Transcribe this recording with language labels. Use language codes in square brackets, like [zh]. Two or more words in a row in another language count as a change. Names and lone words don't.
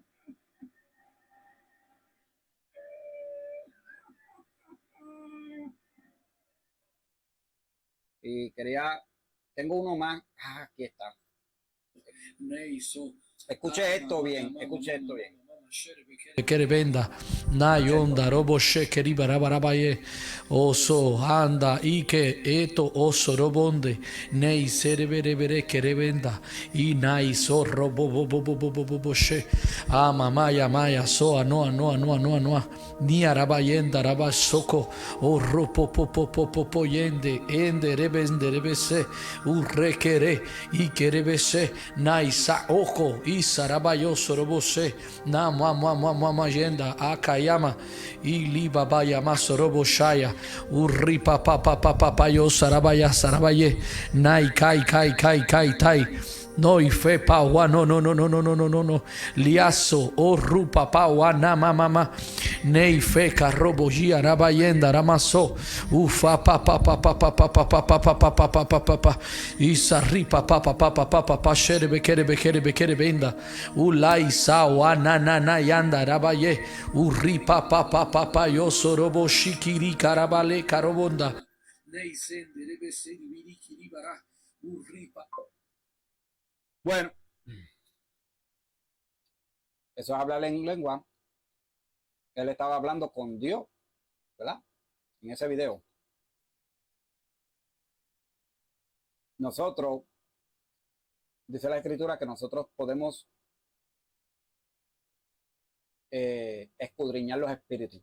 [es] Y tengo uno más. Aquí está. Escuche esto bien, escuche esto bien. Kerevenda Nayonda Robo Shekeri Barabarabaye Oso Anda Ike Eto Oso Robonde Nei Serebere Kerevenda I Nai So Robo Bobo She Ama Maya Maya So Noa Ni Arabayenda Rabasoko O Ropo Popo Yende Ende Rebese Urrekere Ikerebese Nai Sa Oko Isarabayo Sorobose Nam Yenda Akayama Ili Baba Yama Sorobo Shaya Uri Papa Yo Sarabaye Nai Kai Tai No ife pawa no liaso o rupa pawa na mama nei fe karobo ji arabayenda ramaso ufa papa isaripa papa sherebe benda ulai sawa na yanda rabaye uri papa yo sorobo shikiri karabale karobonda nei sendere sendiri kiribara uripa. Bueno, eso es hablar en lengua. Él estaba hablando con Dios, ¿verdad? En ese video. Nosotros, dice la Escritura, que nosotros podemos escudriñar los espíritus.